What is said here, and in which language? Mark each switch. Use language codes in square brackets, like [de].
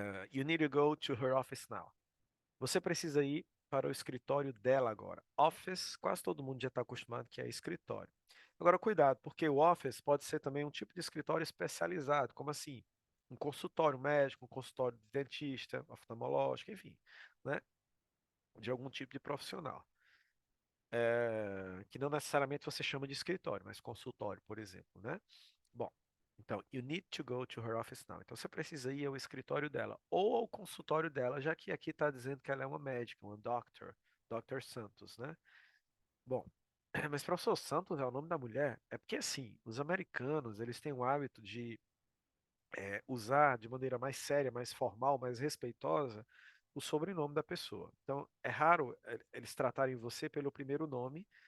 [en] You need to go to her office now. [pt] Você precisa ir para o escritório dela agora. Office, quase todo mundo já está acostumado que é escritório. Agora, cuidado, porque o office pode ser também um tipo de escritório especializado, como assim? Um consultório médico, um consultório de dentista, oftalmológico, enfim, né? De algum tipo de profissional. Que não necessariamente você chama de escritório, mas consultório, por exemplo, né? Bom, então, [en] you need to go to her office now. [pt] Então, você precisa ir ao escritório dela ou ao consultório dela, já que aqui está dizendo que ela é uma médica, uma doctor, Dr. Santos, né? Bom, mas professor Santos é o nome da mulher? É porque, assim, os americanos, eles têm o hábito de usar de maneira mais séria, mais formal, mais respeitosa, o sobrenome da pessoa. Então, é raro eles tratarem você pelo primeiro nome,